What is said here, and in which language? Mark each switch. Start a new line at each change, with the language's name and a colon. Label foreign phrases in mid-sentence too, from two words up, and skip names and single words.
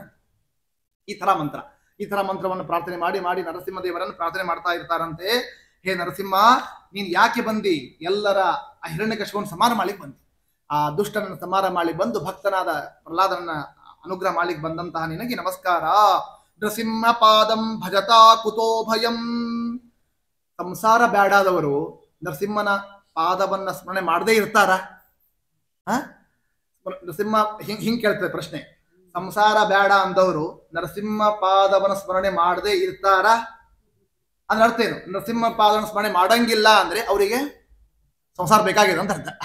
Kannada: ಈ ತರ ಮಂತ್ರವನ್ನು ಪ್ರಾರ್ಥನೆ ಮಾಡಿ ಮಾಡಿ ನರಸಿಂಹದೇವರನ್ನು ಪ್ರಾರ್ಥನೆ ಮಾಡ್ತಾ ಇರ್ತಾರಂತೆ. ಹೇ ನರಸಿಂಹ, ನೀನ್ ಯಾಕೆ ಬಂದಿ? ಎಲ್ಲರ ಹಿರಣ್ಯಕಶಿಪುವನ್ನು ಸಂಹಾರ ಮಾಡ್ಲಿಕ್ಕೆ ಬಂದಿ. ಆ ದುಷ್ಟನನ್ನು ಸಂಹಾರ ಮಾಡಿ ಬಂದು ಭಕ್ತನಾದ ಪ್ರಹ್ಲಾದನನ್ನ ಅನುಗ್ರಹ ಮಾಡ್ಲಿಕ್ಕೆ ಬಂದಂತಹ ನಿನಗೆ ನಮಸ್ಕಾರ.
Sanskrit: ನೃಸಿಂಹ ಪಾದಂ ಭಜತಾ ಕುತೋ ಭಯಂ.
Kannada: ಸಂಸಾರ ಬ್ಯಾಡಾದವರು ನರಸಿಂಹನ ಪಾದವನ್ನ ಸ್ಮರಣೆ ಮಾಡದೇ ಇರ್ತಾರ? ನರಸಿಂಹ ಹಿಂಗ್ ಕೇಳ್ತದೆ ಪ್ರಶ್ನೆ. ಸಂಸಾರ ಬೇಡ ಅಂದವರು ನರಸಿಂಹ ಪಾದವನ ಸ್ಮರಣೆ ಮಾಡದೇ ಇರ್ತಾರ? ಅಂದ್ರೆ ಅರ್ಥ ಏನು? ನರಸಿಂಹ ಪಾದವನ ಸ್ಮರಣೆ ಮಾಡಂಗಿಲ್ಲ ಅಂದ್ರೆ ಅವರಿಗೆ ಸಂಸಾರ ಬೇಕಾಗಿದೆ ಅಂತ ಅರ್ಥ.